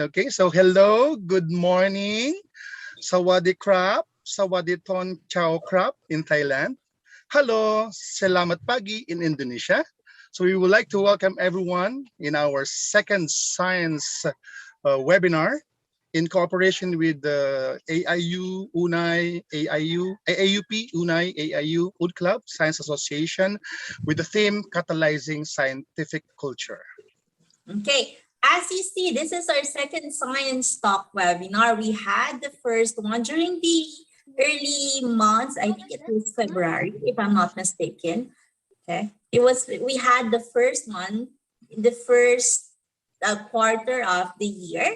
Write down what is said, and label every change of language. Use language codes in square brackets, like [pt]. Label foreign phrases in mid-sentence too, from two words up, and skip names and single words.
[en] Okay, so hello, good morning, [th] สวัสดีครับ, สวัสดีตอนเช้าครับ [en] in Thailand. Hello, [id] Selamat Pagi [en] in Indonesia. So we would like to welcome everyone in our second science webinar in cooperation with the AIU, UNAI, AAUP, UNAI, AIU, UD Club, Science Association, with the theme Catalyzing Scientific Culture. Okay, as you see, this is our second science talk webinar. We had the first one during the early months. I think it was February, if I'm not mistaken. Okay, we had the first one in the first quarter of the year.